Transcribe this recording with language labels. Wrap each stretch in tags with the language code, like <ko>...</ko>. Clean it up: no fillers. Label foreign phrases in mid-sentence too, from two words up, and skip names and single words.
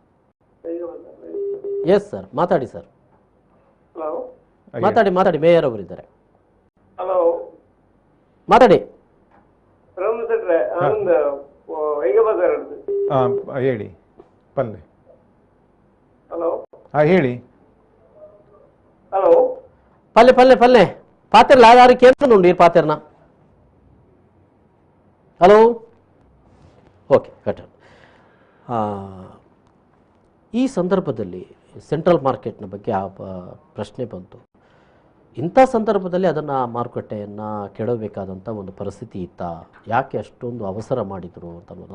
<en>yes sir,</en> <kn>ಮಾತಾಡಿ ಸರ್. ಮಾತಾಡಿ, ಮೇಯರ್ ಅವರಿದ್ದಾರೆ, ಮಾತಾಡಿ. ಹೇಳಿ ಪಲ್ಲೆ. ಹಲೋ ಹೇಳಿ. ಹಲೋ</kn> <te>పల్లె పల్లె పల్లె పాతెర్ల ఆధార్ కేంద్రం నుండి పాతెర్న.</te> <en>హలో okay cut.</en> <kn>ಈ ಸಂದರ್ಭದಲ್ಲಿ ಸೆಂಟ್ರಲ್ ಮಾರ್ಕೆಟ್ನ ಬಗ್ಗೆ ಪ್ರಶ್ನೆ ಬಂತು. ಇಂಥ ಸಂದರ್ಭದಲ್ಲಿ ಅದನ್ನು ಮಾರುಕಟ್ಟೆಯನ್ನು ಕೆಡವಬೇಕಾದಂಥ ಒಂದು ಪರಿಸ್ಥಿತಿ ಇತ್ತಾ, ಯಾಕೆ ಅಷ್ಟೊಂದು ಅವಸರ ಮಾಡಿದರು ಅಂತ ಅನ್ನೋದು.</kn>